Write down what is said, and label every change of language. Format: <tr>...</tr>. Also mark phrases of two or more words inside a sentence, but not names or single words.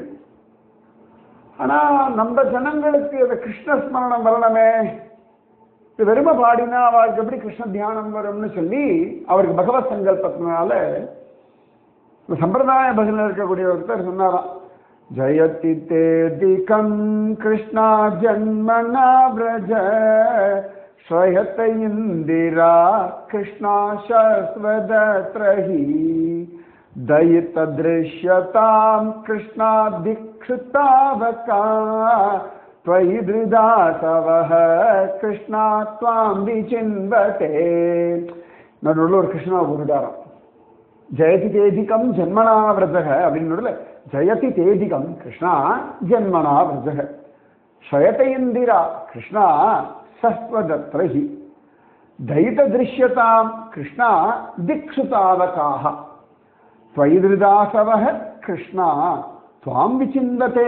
<ta>ஆனா நம்ம ஜனங்களுக்கு அந்த கிருஷ்ண ஸ்மரணம் வரணுமே, இது வெறும பாடினா அவருக்கு எப்படி கிருஷ்ண தியானம் வரும்னு சொல்லி அவருக்கு பகவத் சங்கல்பத்தினால சம்பிரதாய பஜனை இருக்கக்கூடிய ஒருத்தர் சொன்னாராம்.</ta> <sa>जयति तेधिकम् कृष्णा जन्मना व्रज श्रयत इन्दिरा कृष्णा शश्वदत्रहि दयितदृश्यतां कृष्णा दीक्षितावका त्वयि धृदासवः कृष्णा त्वां विचिन्वते.</sa> <ta>நடுவில் ஒரு கிருஷ்ணா உருடாராம்.</ta> <sa>जयति तेधिकम् जन्मना व्रजक அப்படின்னு जयति तेधिकम् कृष्णा जन्मना व्रजक स्वयत इन्दिरा कृष्णा शश्वदत्रहि दयित दृश्यताम् कृष्णा दिक्षुतावकाः त्वयिदृदासवः कृष्णा त्वाम् विचिन्तते.</sa>